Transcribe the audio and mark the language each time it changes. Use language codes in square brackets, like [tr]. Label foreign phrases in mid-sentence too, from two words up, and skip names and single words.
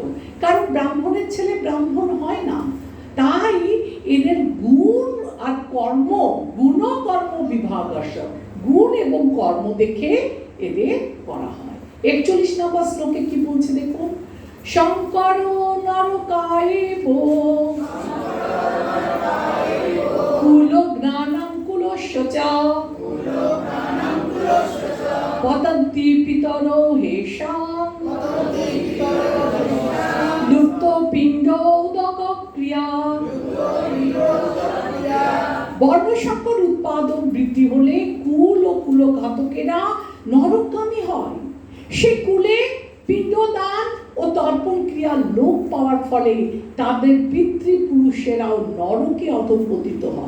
[bn] কারণ ব্রাহ্মণের ছেলে ব্রাহ্মণ হয় না, তাই এদের গুণ আর কর্ম, গুণ কর্ম বিভাগ, গুণ এবং কর্ম দেখে এদের করা হয়। 41 নম্বর শ্লোকে কি বলছে দেখুন, [sa] শঙ্কর নরকায়েব কুল জ্ঞানং কুলস্য চ পতন্তি পিতরো হেষাং লুপ্ত পিণ্ড উদক ক্রিয়া। [bn] বর্ণসংকর উৎপাদন বৃদ্ধি হলে কুল ও কুলঘাতকেরা নরকগামী হয়। সে কুলে পিণ্ডদান ও তর্পণ ক্রিয়া লোপ পাওয়ার ফলে তাদের পিতৃপুরুষেরাও নরকে অধঃপতিত হয়।